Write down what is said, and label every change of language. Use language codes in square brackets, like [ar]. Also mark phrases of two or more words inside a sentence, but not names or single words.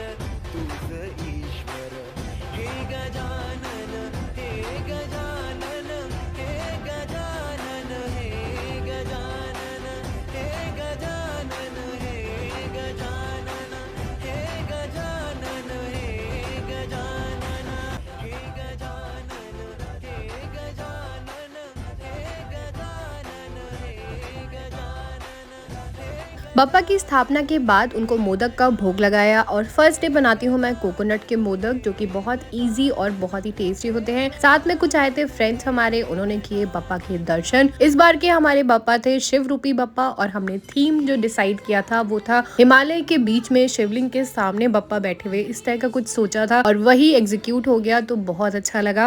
[mr] तूच ईश्वर हे गजानन हे गजानन हे गजानन हे गजानन हे गजानन हे गजानन हे गजानन हे गजानन हे गजानन हे गजानन हे गजानन हे गजानन। [hi] बप्पा की स्थापना के बाद उनको मोदक का भोग लगाया और [en] first day [hi] बनाती हूँ मैं कोकोनट के मोदक, जो कि बहुत इजी और बहुत ही टेस्टी होते हैं। साथ में कुछ आए थे फ्रेंड्स हमारे, उन्होंने किए बप्पा के दर्शन। इस बार के हमारे बप्पा थे शिव रूपी बप्पा और हमने थीम जो डिसाइड किया था वो था हिमालय के बीच में शिवलिंग के सामने बप्पा बैठे हुए, इस तरह का कुछ सोचा था और वही एग्जीक्यूट हो गया, तो बहुत अच्छा लगा।